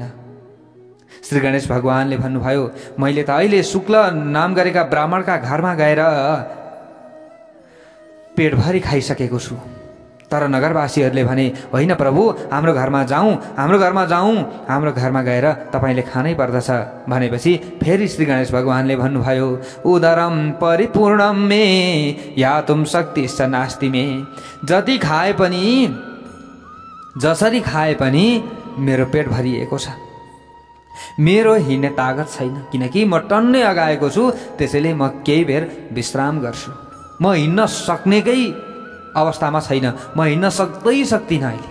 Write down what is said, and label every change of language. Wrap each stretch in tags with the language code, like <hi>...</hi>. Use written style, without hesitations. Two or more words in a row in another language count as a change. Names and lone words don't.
<ne>श्री गणेश भगवानले भन्नुभयो, मैले त अहिले शुक्ल नाम गरेका ब्राह्मणका घरमा गएर पेटभरि खाइसकेको छु, तर नगरवासीहरूले भने होइन प्रभु, हाम्रो घरमा जाउँ, हाम्रो घरमा जाउँ, हाम्रो घरमा गएर तपाईँले खानै पर्दछ भनेपछि फेरि श्री गणेश भगवानले भन्नुभयो,</ne> <sa>उदरम परिपूर्णम मे यातुम शक्तिश्च नास्ति मे।</sa> <ne>जति खाए पनि, जसरी खाए पनि मेरो पेट भरिएको छ, मेरो हिँड्ने तागत छैन, किनकि म टन्नै अगाएको छु। त्यसैले म केही बेर विश्राम गर्छु। म हिँड्न सक्नेकै अवस्थामा छैन, म हिँड्न सक्दिनँ अहिले।</ne>